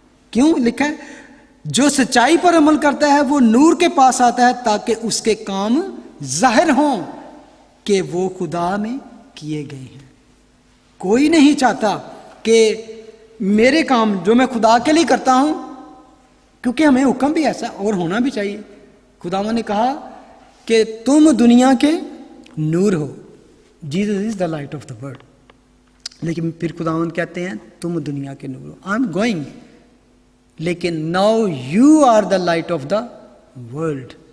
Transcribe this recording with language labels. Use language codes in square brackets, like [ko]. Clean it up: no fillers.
[ur] کیوں لکھا ہے؟ جو سچائی پر عمل کرتا ہے وہ نور کے پاس آتا ہے تاکہ اس کے کام ظاہر ہوں کہ وہ خدا میں کیے گئے ہیں. کوئی نہیں چاہتا کہ میرے کام جو میں خدا کے لیے کرتا ہوں, کیونکہ ہمیں حکم بھی ایسا اور ہونا بھی چاہیے. خداوند نے کہا کہ تم دنیا کے نور ہو. [en] Jesus is the light of the world. [ur] لیکن پھر خداوند کہتے ہیں تم دنیا کے نور ہو. [en] I am going, لیکن now you are the light of the world.